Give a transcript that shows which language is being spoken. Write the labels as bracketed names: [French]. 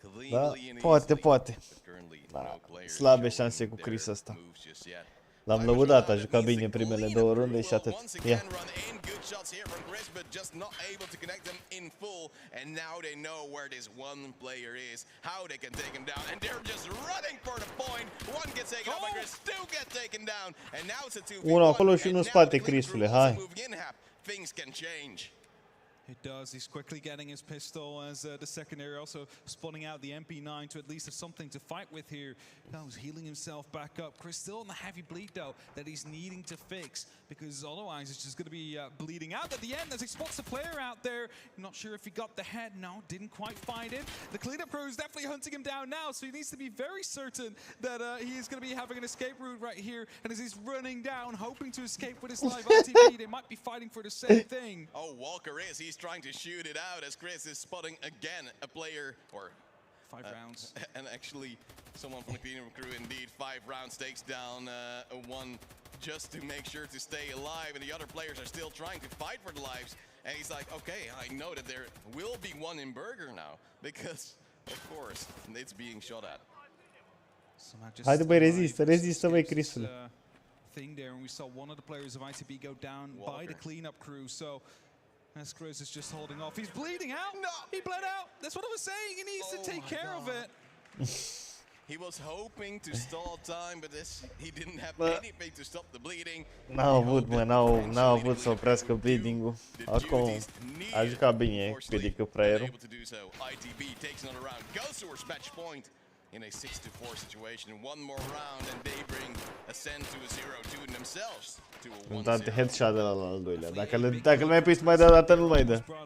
[Romanian] Da, poate. Da, slabe șanse cu Chris ăsta. L-am lăudat, a jucat bine primele 2 runde și atât. Ia. [English] Shots here from Chris, but just not able to connect them in full. And now they know where this one player is, how they can take him down, and they're just running for the point. One gets taken out by Chris, 2 get taken down, and now it's a 2v1. [Romanian] Unul acolo și unul în spate, Chrisule, hai. [English] Things can change. It does. He's quickly getting his pistol as the secondary also spawning out the MP9 to at least have something to fight with here. Now he's healing himself back up. Chris still on the heavy bleed though that he's needing to fix because otherwise it's just going to be bleeding out at the end as he spots a player out there. Not sure if he got the head. No, didn't quite find it. The cleanup crew is definitely hunting him down now, so he needs to be very certain that he is going to be having an escape route right here. And as he's running down, hoping to escape with his live ITP, they might be fighting for the same thing. Oh, Walker is. He's trying to shoot it out as Chris is spotting again a player, or 5 rounds. And actually, someone from the cleanup crew, indeed, 5 rounds takes down one just to make sure to stay alive, and the other players are still trying to fight for the lives. And he's like, okay, I know that there will be one in Burger now, because, of course, it's being shot at. [Romanian] Haide băi, rezistă băi, Chrisule. [English] Thing there, and we saw one of the players of ITB go down by the cleanup crew, so as Chris is just holding off. He's bleeding out! No! He bled out! That's what I was saying! He needs to take care of it! He was hoping to stall time, but he didn't have anything to stop the bleeding. [Romanian] N-au avut, mă, n-au avut să oprească bleeding-ul. Acum a jucat bine, critică fraierul. [English] ITB takes another round, goes towards match point in a 6-4 situation. One more round and they bring Ascend to a 0-2 themselves. [Romanian] Îmi dat headshot de la al doilea. Dacă îl mai pui să mai dă o dată, nu mai dă.